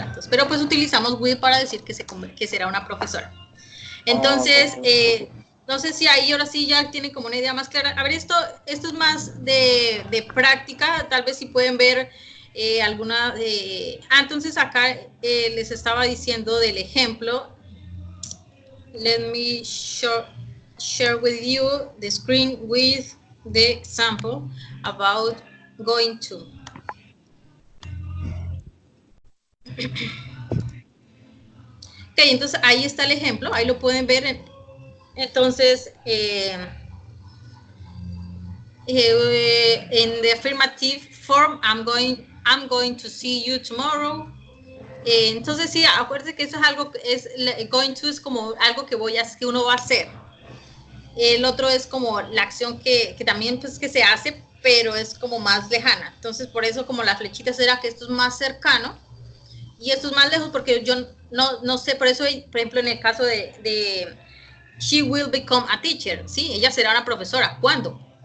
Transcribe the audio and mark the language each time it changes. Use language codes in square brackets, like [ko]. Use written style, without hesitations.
[es] Entonces, pero pues utilizamos will para decir que será una profesora. Entonces, no sé si ahí ahora sí ya tienen como una idea más clara. A ver, esto es más de práctica. Tal vez si pueden ver alguna... entonces acá les estaba diciendo del ejemplo. [en] Let me share with you the screen with the example about going to. [es] Ok, entonces ahí está el ejemplo, ahí lo pueden ver. [en] Entonces, in the affirmative form, I'm going to see you tomorrow. [es] Entonces sí, acuérdense que eso es algo, going to es como algo que uno va a hacer. El otro es como la acción que también pues que se hace, pero es como más lejana. Entonces por eso como la flechita será que esto es más cercano y esto es más lejos porque yo no sé, por eso, por ejemplo, en el caso de [en] she will become a teacher, [es] ¿sí? Ella será una profesora. ¿Cuándo?